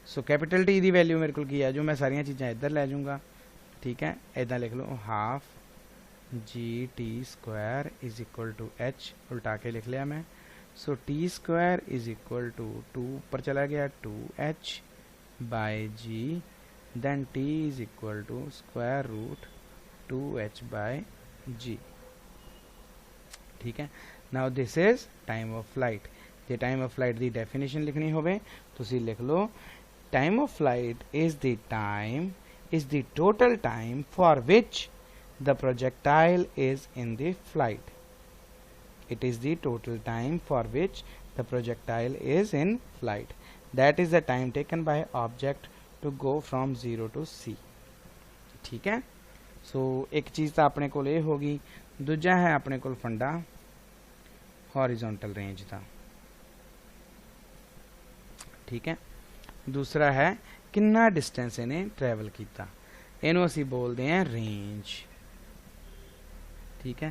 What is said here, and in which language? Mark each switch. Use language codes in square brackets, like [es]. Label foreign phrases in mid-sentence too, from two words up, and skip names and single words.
[en] so capital T [pa] ਦੀ ਵੈਲਿਊ ਮੇਰੇ ਕੋਲ ਕੀ ਆ ਜਾਊ, ਮੈਂ ਸਾਰੀਆਂ ਚੀਜ਼ਾਂ ਇੱਧਰ ਲੈ ਜਾਊਂਗਾ, ਠੀਕ ਹੈ, ਇੱਦਾਂ ਲਿਖ ਲਓ [en] half gt square is equal to h, [pa] ਉਲਟਾ ਕੇ ਲਿਖ ਲਿਆ ਮੈਂ। [en] so t square is equal to 2 [pa] ਉੱਪਰ ਚਲਾ ਗਿਆ [en] 2h by g, then t is equal to square root 2h by g, [hi] ठीक है। [en] now this is time of flight। [pa] ਜੇ time of flight ਦੀ definition ਲਿਖਣੀ ਹੋਵੇ ਤੁਸੀਂ ਲਿਖ ਲਓ [en] time of flight is the total time for which the projectile is in the flight। it is the total time for which the projectile is in flight, that is the time taken by object to go from 0 to c, [hi] ठीक है। सो एक चीज़ तो अपने को ये होगी, दूजा है अपने को फंडा [en] horizontal range [hi] का, ठीक है। दूसरा है कितना डिस्टेंस इन्हें ट्रैवल किया, [pa] ਇਹਨੂੰ ਅਸੀਂ [hi] बोलते हैं रेंज, ठीक है।